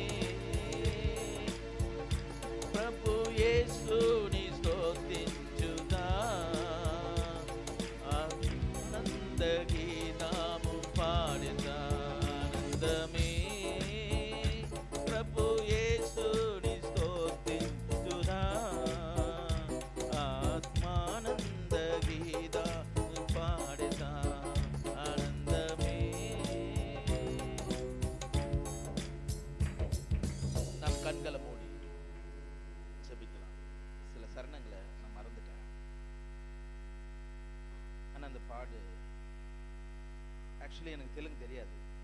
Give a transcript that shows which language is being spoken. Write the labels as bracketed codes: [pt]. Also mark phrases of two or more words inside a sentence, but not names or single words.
[te] ప్రభు యేసుని స్తుతించుదా, ఆనంద గీతాము పాడెదా ఆనందమే. ప్రభు యేసుని స్తుతించుదా, ఆత్మానంద గీతాము పాడెదా ఆనందమే. [ta] நம் கண்களை மூடி ஜெபிக்கலாம். சில சரணங்களை நான் மறந்துட்டேன். ஆனால் அந்த பாடு ஆக்சுவலி எனக்கு தெலுங்கு தெரியாது.